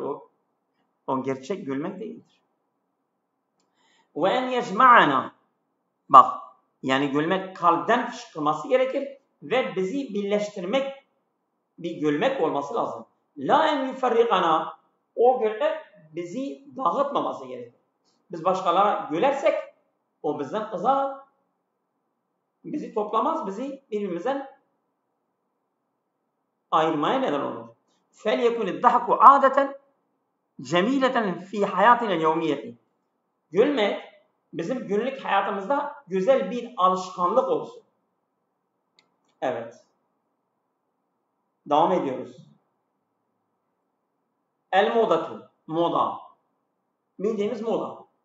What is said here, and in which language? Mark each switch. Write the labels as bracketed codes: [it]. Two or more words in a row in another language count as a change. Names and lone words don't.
[tr] O gerçek gülmek değildir. Ve [ar] أن يجمعنا, [tr] bak, yani gülmek kalpten fışkırması gerekir ve bizi birleştirmek, bir gülmek olması lazım. [ar] لا أن يفرقنا, [tr] o gülmek bizi dağıtmaması gerekir. Biz başkalarına gülersek o bizden kızar, bizi toplamaz, bizi birbirimizden ayırmaya neden olur. [ar] فَلْيَكُنِ الضَّحْكُ عَادَةً جَمِيلَةً فِي حَيَاتِنَا الْيَوْمِيَّةِ. [tr] Gülmek bizim günlük hayatımızda güzel bir alışkanlık olsun. Evet. Devam ediyoruz. El modatu, moda. Bildiğimiz moda.